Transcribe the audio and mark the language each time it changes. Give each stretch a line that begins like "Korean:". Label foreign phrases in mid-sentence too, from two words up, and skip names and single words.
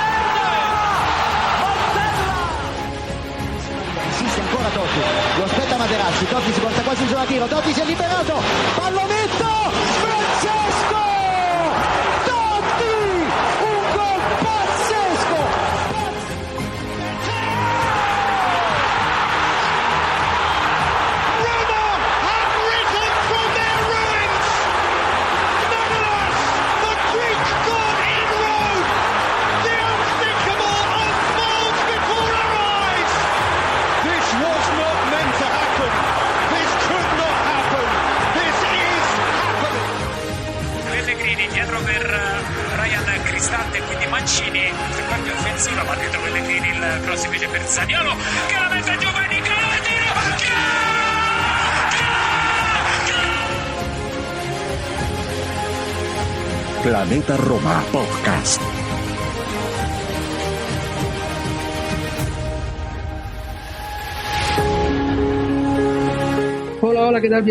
Italian: Insiste ancora Totti, lo aspetta Materazzi, Totti si porta quasi in zona tiro, Totti si è liberato, pallonetto, Francesco! Totti! Un gol pazzesco!
English: Roma have risen from their ruins! Nonetheless, the Greek god in Rome! The unthinkable unfolds before our eyes! This was not meant to happen! This could not happen! This is happening!
Italian: Pellegrini dietro per Ryan Cristante, quindi Mancini per parte offensiva, ma dietro Pellegrini il cross invece per Zaniolo che la mette giù per Nicolò e tiro!
Spanish: Planeta Roma Podcast. Hola, ¿qué tal?